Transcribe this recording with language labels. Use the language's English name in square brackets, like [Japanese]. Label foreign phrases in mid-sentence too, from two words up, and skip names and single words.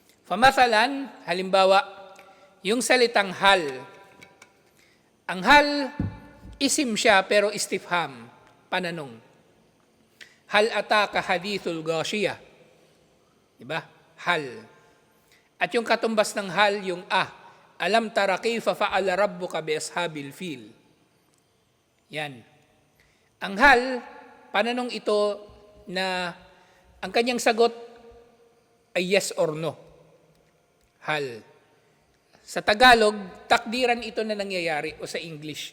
[Filipino] Famathalan, halimbawa, yung salitang hal. Ang hal, isim siya pero istifham, pananong. [Arabic] هل أتاك حديث الغاشية. [Filipino] Diba? Hal. At yung katumbas ng hal, yung [Arabic] ألم تر كيف فعل ربك بأصحاب الفيل. [Filipino] Yan. Ang hal, pananong ito na ang kanyang sagot ay [English] yes or no. [Filipino] Hal. Sa Tagalog, takdiran ito na nangyayari o sa English.